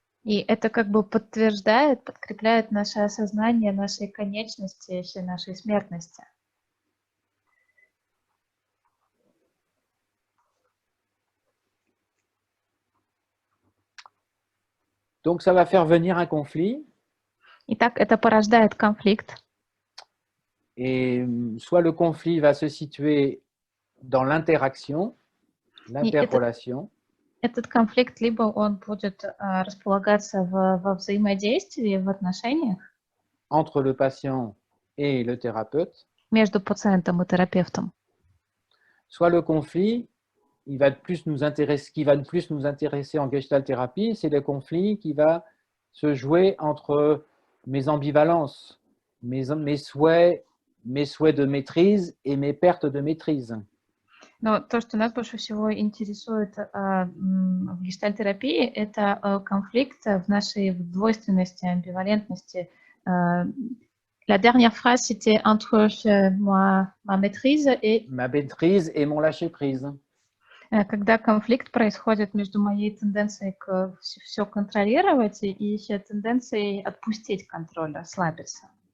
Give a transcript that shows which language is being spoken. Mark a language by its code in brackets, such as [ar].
[ru] И это как бы подтверждает, подкрепляет наше осознание нашей конечности, нашей смертности. [fr] Donc, ça va faire venir un conflit. [ru] Итак, это порождает конфликт. [fr] Et soit le conflit va se situer dans l'interaction, [ru] И [fr] l'interrelation, [ru] этот конфликт либо он будет располагаться во взаимодействии, в отношениях [fr] entre le patient et le thérapeute, [ru] между пациентом и терапевтом, [fr] soit le conflit, il va plus nous intéresser, ce qui va plus nous intéresser en Gestalt thérapie, c'est le conflit qui va se jouer entre mes ambivalences, mes souhaits de maîtrise et mes pertes de maîtrise. [ru] но то, что нас больше всего интересует в гештальтерапии, это конфликт в нашей двойственности, амбивалентности. [fr] La dernière phrase, c'était entre ma maîtrise et... Ma maîtrise et mon lâcher-prise. [ru] Когда конфликт происходит между моей тенденцией все контролировать и тенденцией отпустить контроль, расслабиться.